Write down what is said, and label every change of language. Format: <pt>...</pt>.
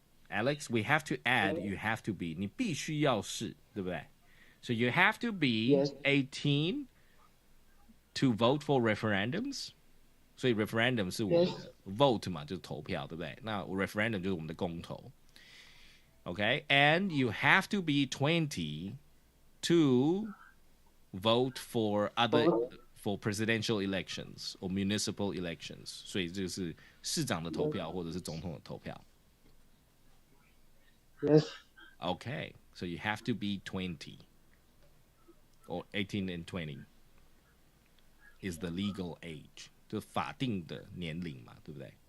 <en>Alex, we have to add you have to be.</en> <zh>你必须要是，对不对?</zh> <en>So you have to be Yes. 18 to vote for referendums.</en> <zh>所以 referendum 是我们的 vote 嘛，就是投票，对不对？那 referendum 就是我们的公投。</zh> <en>Okay, and you have to be 20 to vote for presidential elections or municipal elections.</en> <zh>所以就是市长的投票或者是总统的投票。</zh> <en>Yes. Okay, so you have to be 20 or 18 and 20 is the legal age.</en> <zh>就法定的年龄嘛，对不对？</zh>